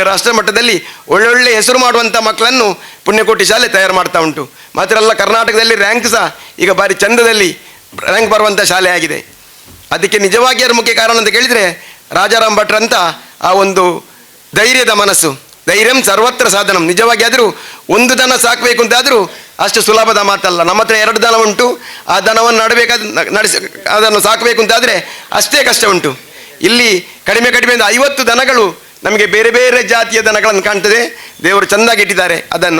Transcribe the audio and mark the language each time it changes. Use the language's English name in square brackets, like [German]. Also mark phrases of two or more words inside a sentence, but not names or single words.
[Kannada] ರಾಷ್ಟ್ರ ಮಟ್ಟದಲ್ಲಿ ಒಳ್ಳೊಳ್ಳೆ ಹೆಸರು ಮಾಡುವಂಥ ಮಕ್ಕಳನ್ನು ಪುಣ್ಯಕೋಟಿ ಶಾಲೆ ತಯಾರು ಮಾಡ್ತಾ ಉಂಟು. ಮಾತ್ರ ಅಲ್ಲ, ಕರ್ನಾಟಕದಲ್ಲಿ ರ್ಯಾಂಕ್ ಸಹ ಈಗ ಭಾರಿ ಚಂದದಲ್ಲಿ ರ್ಯಾಂಕ್ ಬರುವಂಥ ಶಾಲೆ ಆಗಿದೆ. ಅದಕ್ಕೆ ನಿಜವಾಗಿ ಅದರ ಮುಖ್ಯ ಕಾರಣ ಅಂತ ಕೇಳಿದರೆ ರಾಜಾರಾಮ್ ಭಟ್ರಂತ ಆ ಒಂದು ಧೈರ್ಯದ ಮನಸ್ಸು, [Sanskrit] ಧೈರ್ಯಂ ಸರ್ವತ್ರ ಸಾಧನಂ. [Kannada] ನಿಜವಾಗಿ ಆದರೂ ಒಂದು ದನ ಸಾಕಬೇಕು ಅಂತಾದರೂ ಅಷ್ಟು ಸುಲಭದ ಮಾತಲ್ಲ. ನಮ್ಮ ಹತ್ರ 2 ದನ ಉಂಟು, ಆ ದನವನ್ನು ಅದನ್ನು ಸಾಕಬೇಕು ಅಂತಾದರೆ ಅಷ್ಟೇ ಕಷ್ಟ ಉಂಟು. ಇಲ್ಲಿ ಕಡಿಮೆ ಒಂದು 50 ದನಗಳು ನಮಗೆ ಬೇರೆ ಬೇರೆ ಜಾತಿಯ ದನಗಳನ್ನು ಕಾಣ್ತದೆ. ದೇವರು ಚೆಂದಾಗಿ ಇಟ್ಟಿದ್ದಾರೆ ಅದನ್ನು.